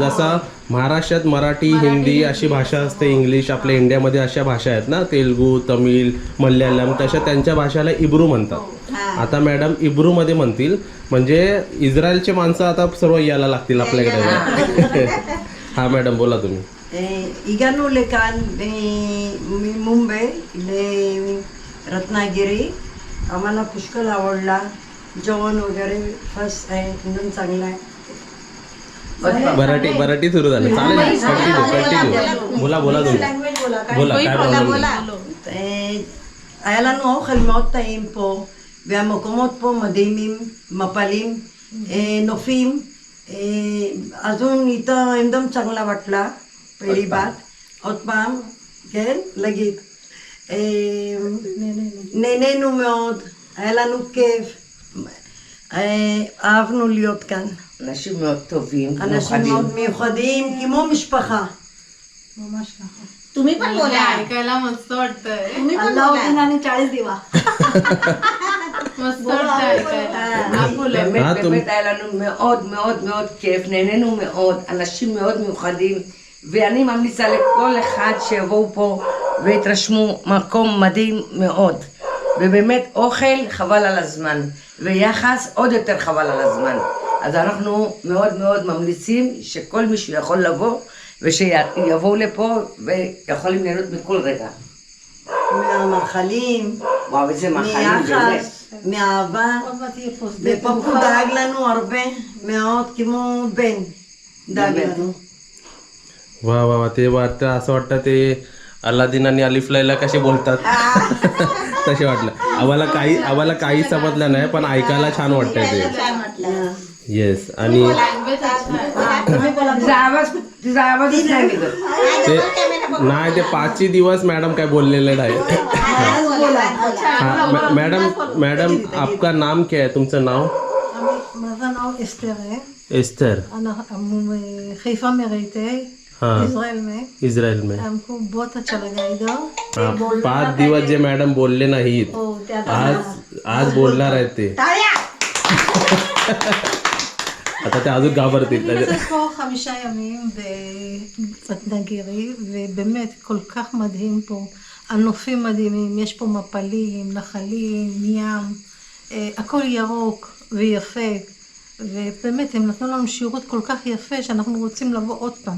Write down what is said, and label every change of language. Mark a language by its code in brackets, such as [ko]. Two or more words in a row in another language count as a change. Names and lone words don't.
[mr] जसा महाराष्ट्रात मराठी, हिंदी अशी भाषा असते, इंग्लिश, आपल्या इंडियामध्ये अशा भाषा आहेत ना, तेलुगू, तमिळ, मल्याळम, तशा त्यांच्या भाषेला इब्रू म्हणतात. आता मॅडम इब्रू मध्ये म्हणतील, म्हणजे इस्रायलचे माणसं आता सर्व यायला लागतील आपल्याकडे. हा मॅडम बोला तुम्ही. [he] הגענו לכאן ממומביי לרत्नागिरी. [mr] आम्हाला पुष्कळ आवडला. जेवण वगैरे फर्स्ट आहे, एकदम चांगला आहे. मराठी सुरू झालं, चालेल, कंटिन्यू बोला तुम्ही, बोला काय प्रॉब्लेम. [he] היה לנו אוכל מאוד טעים פה, והמקומות פה מדהימים, מפלים, נופים. [mr] अजून इथं एकदम चांगला वाटला पहिली बात. [he] עוד פעם, כן, להגיד. נהנינו מאוד, היה לנו כיף, אהבנו להיות כאן. אנשים מאוד טובים, אנשים מאוד מיוחדים, כמו משפחה. [mr] तुम्ही पण बोला. ऐकायला मस्त वाटतंय, तुम्ही पण बोला. आणि 40 दिवा. मस्त वाटतं ऐकायला. हा, बोला. [he] באמת היה לנו מאוד מאוד מאוד כיף, נהנינו מאוד, אנשים מאוד מיוחדים, ואני ממליצה לכל אחד שיבואו פה ויתרשמו, מקום מדהים מאוד, ובאמת אוכל חבל על הזמן, ויחס עוד יותר חבל על הזמן. אז אנחנו מאוד מאוד ממליצים שכל מישהו יכול לבוא ושיבואו לפה ויכולים ליהנות מכל רגע. מהמאכלים, וואו, איזה מאכלים באמת. מיחס, מאהבה, ופפו דאג לנו הרבה מאוד, כמו בן דאג לנו. [mr] वा वा वा, ते वाटतं, असं वाटतं ते अल्लादीन आणि अलिफ लैला कसे बोलतात तसे वाटलं. आम्हाला काही समजलं नाही, पण ऐकायला छान वाटतंय ते. येस. आणि तिचा आवाजच नाही निघत. ते नाही, ते 5 दिवस मॅडम काय बोललेले नाही. [hi] हाँ, मैडम आपका नाम क्या है? [mr] तुमचं नाव? माझं नाव एस्टर आहे. एस्तर. [he] חיפה מרהיטי, [hi] हाँ, ישראל में. इस्रायल में. हमको बहुत अच्छा लगा इधर. [mr] हाँ, 5 दिवस जे मॅडम बोलले नाहीत, आज बोलणार आहेत ते. आता ते अजून घाबरतील. [he] אני נמצאת פה 5 ימים ברטנגירי, ובאמת כל כך מדהים פה. הנופים מדהימים, יש פה מפלים, נחלים, ים, הכל ירוק ויפה, ובאמת הם נתנו לנו שירות כל כך יפה שאנחנו רוצים לבוא עוד פעם.